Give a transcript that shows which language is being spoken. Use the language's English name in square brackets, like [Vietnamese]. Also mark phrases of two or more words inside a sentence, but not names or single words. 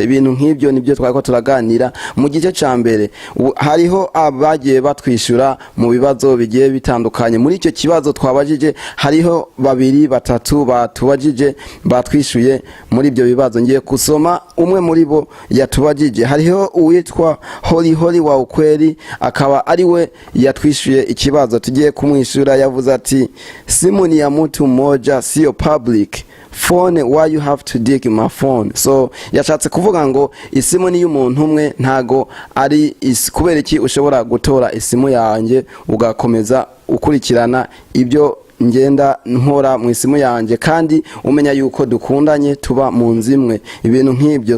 [Rundi] Ibintu nk'ibyo nibyo twako turaganira mu gice ca mbere. Hariho abagiye batwishura mu bibazo bigiye bitandukanye. Muri icyo kibazo twabajije hariho 2-3 batubajije batwishuye muri ibyo bibazo. Ngiye kusoma umwe muri bo yatubajije. Hariho uwitwa Holy wa ukweli, akaba ari we yatwishuye ikibazo tugiye kumwishura. [English] Yavuze ati [Swahili] simu ni ya mtu mmoja, sio [English] public phone, why you have to dig my phone? [Rundi] So yashatse kuvuga ngo isimu ni y'umuntu umwe, ntago ari kubera iki ushobora gutora isimu yanjye ugakomeza ukurikirana ibyo ngenda nkora mu isimu yanjye, kandi umenya yuko dukundanye tuba mu nzimwe, ibintu nk'ibyo.